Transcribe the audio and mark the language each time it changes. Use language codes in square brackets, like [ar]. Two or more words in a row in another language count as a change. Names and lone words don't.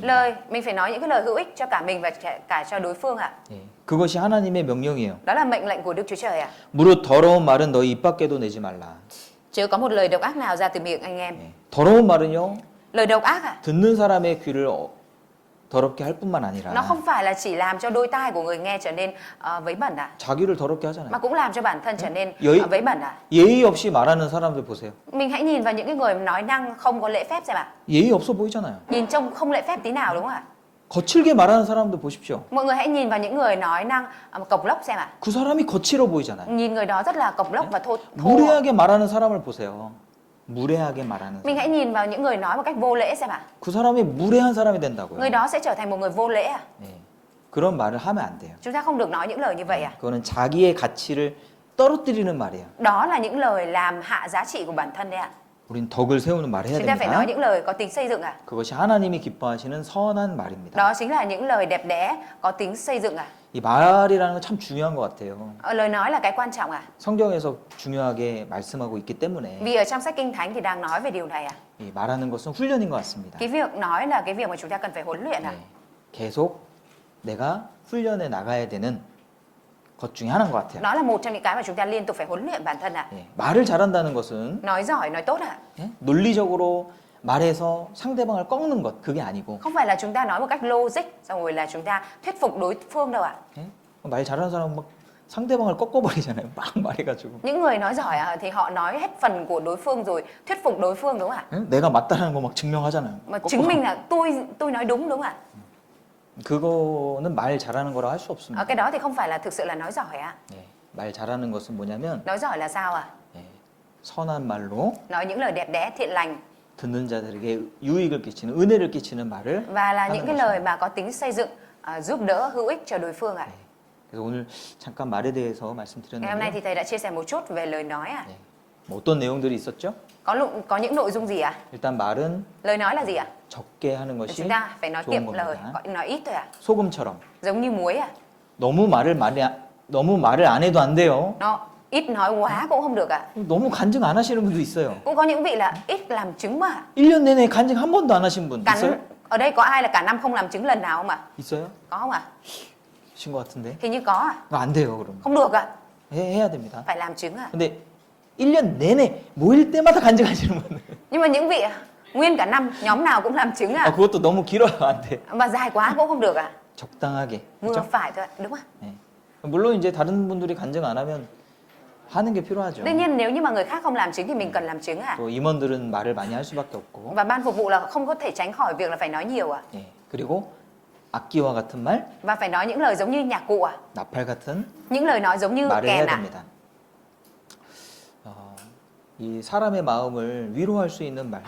[vi] Lời mình phải nói những cái lời hữu ích cho cả mình và cả cho đối phương ạ. [ko] 그것이 하나님의 명령이에요. [vi] Đó là mệnh lệnh của Đức Chúa Trời ạ. [ko] 무릇 더러운 말은 너희 입 밖에도 내지 말라. [vi] Chớ có một lời độc ác nào ra từ miệng anh em. [ko] 더러운 말은요, [vi] Lời độc ác ạ, [ko] 듣는 사람의 귀를 더럽게 할 뿐만 [vi] nó [ko] 아니라 [vi] không phải là chỉ làm cho đôi tai của người nghe trở nên vấy bẩn ạ, [ko] 자기를 더럽게 하잖아요. [vi] mà cũng làm cho bản thân trở nên Giới- vấy bẩn ạ. [ko] 예의 없이 말하는 사람들 보세요. [vi] Mình hãy nhìn vào những cái người nói năng không có lễ phép xem ạ. [ko] 예의 없어 보이잖아요. [vi] Nhìn trông không lễ phép tí nào đúng không ạ? [ko] 거칠게 말하는 사람들 보십시오. [vi] Mọi người hãy nhìn vào những người nói năng cộc lốc xem ạ. [ko] 그 사람이 거칠어 보이잖아요. [vi] Nhìn người đó rất là cộc lốc và thô. [ko] 무례하게 말하는 사람을 보세요. 무례하게 말하는 [vi] Mình [ko] 사람. [vi] hãy nhìn vào những người nói một cách vô lễ xem ạ. [ko] 그 사람이 무례한 사람이 된다고요. [vi] Người đó sẽ trở thành một người vô lễ à? [ko] 예. 그런 말을 하면 안 돼요. [vi] Chúng ta không được nói những lời như vậy à? [ko] 그거는 자기의 가치를 떨어뜨리는 말이에요. [vi] Đó là những lời làm hạ giá trị của bản thân đấy ạ. [ko] 우린 덕을 세우는 말을 해야 [vi] Chúng ta phải nói [ko] 됩니다. [vi] những lời có tính xây dựng à? [ko] 그것이 하나님이 기뻐하시는 선한 말입니다. [vi] Đó chính là những lời đẹp đẽ có tính xây dựng à? [ko] 이 말이라는 건 참 중요한 것 같아요. [vi] Lời nói là cái quan trọng à? [ko] 성경에서 중요하게 말씀하고 있기 때문에 [vi] Vì ở trong sách Kinh Thánh thì đang nói về điều này à? [ko] 이 말하는 것은 훈련인 것 같습니다. [vi] Cái việc nói là cái việc mà chúng ta cần phải huấn luyện à? [ko] 네. 계속 내가 훈련해 나가야 되는 것 중에 하나인 것 같아요. [vi] Đó là một trong những cái mà chúng ta liên tục phải huấn luyện bản thân à? [ko] 예. 말을 잘한다는 것은 [vi] Nói giỏi, nói tốt à? [ko] 예? 논리적으로 말해서 상대방을 꺾는 것 그게 아니고 [vi] Không phải là chúng ta nói một cách logic xong rồi là chúng ta thuyết phục đối phương đâu ạ. [ko] 예? 말 잘하는 사람은 막 상대방을 꺾어버리잖아요. 막 말해가지고 [vi] Những người nói giỏi thì họ nói hết phần của đối phương rồi thuyết phục đối phương đúng không ạ? [ko] 예? 내가 맞다라는 거 막 증명하잖아요. [vi] Mà [ko] 꺾어. [vi] chứng minh là tôi nói đúng đúng không ạ? [ko] 그거는 말 잘하는 거라 할 수 없습니다. [vi] Cái đó thì không phải là thực sự là nói giỏi ạ. [ko] 예. 말 잘하는 것은 뭐냐면 [vi] Nói giỏi là sao ạ? [ko] 예. 선한 말로 [vi] Nói những lời đẹp đẽ, thiện lành [ko] 듣는 자들에게 유익을 끼치는 은혜를 끼치는 말을 [vi] và là [ko] 하는 [vi] những cái [ko] 것입니다. [vi] lời mà có tính xây dựng, giúp đỡ, hữu ích cho đối phương ạ. [ko] 그래서 오늘 잠깐 말에 대해서 [vi] Ngày hôm nay [ko] 말씀드렸는데 [vi] thì thầy đã chia sẻ một chút về lời nói ạ. [ko] 예. 뭐 어떤 내용들이 있었죠? [vi] Có những nội dung gì ạ? [ko] 일단 말은 [vi] Lời nói là gì ạ? [ko] 적게 하는 것이 [vi] Chúng ta phải nói [ko] 좋은 [vi] kiệm lời, [ko] 겁니다. [vi] nói ít thôi ạ. [ko] 소금처럼 [vi] Giống như muối ạ. [ko] 너무 말을 안 해도 안 돼요. [vi] Nó ít nói quá cũng không được ạ. [ko] 너무 간증 안 하시는 분도 있어요. [vi] Cũng có những vị là ít làm chứng mà. [ko] 1년 내내 간증 한 번도 안 하신 분 있어요? [vi] Ở đây có ai là cả năm không làm chứng lần nào không ạ? [ko] 있어요? [vi] Có không ạ? [ko] 신 것 같은데. [vi] Hình như có ạ. [ko] 그거 안 돼요, 그러면. [vi] Không được ạ. [ko] 해야 됩니다. [vi] Phải làm chứng ạ. [ko] 근데 1년 내내 모일 때마다 간증하시는 분들. [vi] Nhưng mà những vị nguyên cả năm nhóm nào cũng làm chứng ạ. [ko] 그것도 너무 길어요, 안 돼. [vi] Mà dài quá cũng không được ạ. [ko] 적당하게. [vi] Vừa [ko] 그렇죠? [vi] phải thôi ạ. Đúng ạ. [ko] 네. 물론 이제 다른 분들이 간증 안 하면 하는 게 필요하죠. [vi] Đương nhiên nếu như mà người khác không làm chứng thì mình cần làm chứng ạ. [ko] 또 임원들은 말을 많이 할 수밖에 없고. [vi] Và ban phục vụ là không có thể tránh khỏi việc là phải nói nhiều ạ. [ko] 예. 그리고 악기와 같은 말, [vi] Và phải nói những lời giống như nhạc cụ ạ. [ko] 나팔 같은 [vi] Những lời nói giống như [ko] 말을 해야 [vi] kèn ạ. [ko] 됩니다. 이 사람의 마음을 위로할 수 있는 말,